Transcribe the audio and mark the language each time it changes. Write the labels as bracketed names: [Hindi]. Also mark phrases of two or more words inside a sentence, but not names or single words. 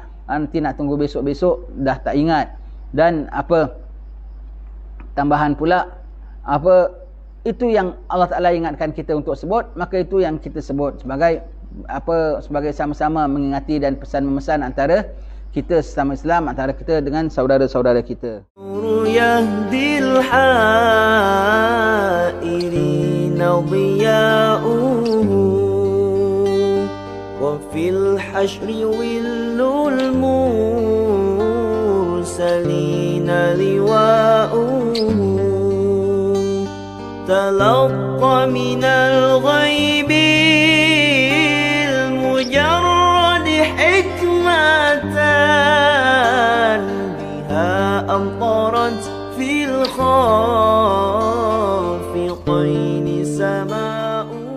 [Malay] Nanti nak tunggu besok-besok dah tak ingat. Dan apa tambahan pula, apa itu yang Allah Ta'ala ingatkan kita untuk sebut, maka itu yang kita sebut sebagai apa, sebagai sama-sama mengingati dan pesan-memesan antara kita sesama Islam, antara kita dengan saudara-saudara kita. [Arabic] يهدي الحائرين ضياؤه وفي الحشر ظله المرسلين لواؤه تلقى من الغيب المجرد حكمة بها أمطرت في الخافقين سماؤه.